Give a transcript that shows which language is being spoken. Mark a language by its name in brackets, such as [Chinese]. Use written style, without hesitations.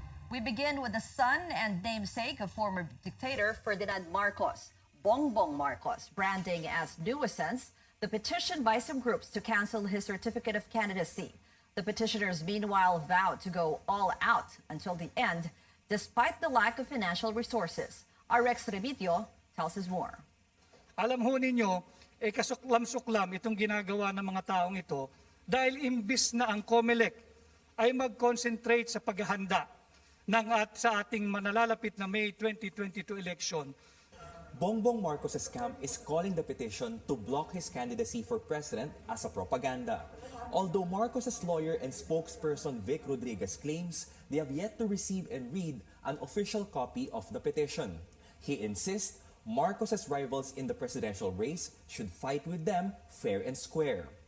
[English] We begin with the son and namesake of former dictator Ferdinand Marcos, Bongbong Marcos, branding as nuisance the petition by some groups to cancel his certificate of candidacy. The petitioners meanwhile vowed to go all out until the end, despite the lack of financial resources. Our Rex Remitio tells us more. [Filipino] Alam ho ninyo, kasuklam-suklam itong ginagawa ng mga taong ito dahil imbis na ang COMELEC ay mag-concentrate sa paghahanda sa ating manalalapit na May 2022 election. [English] Bongbong Marcos's camp is calling the petition to block his candidacy for president as a propaganda. Although Marcos's lawyer and spokesperson Vic Rodriguez claims they have yet to receive and read an official copy of the petition. He insists Marcos's rivals in the presidential race should fight with them fair and square.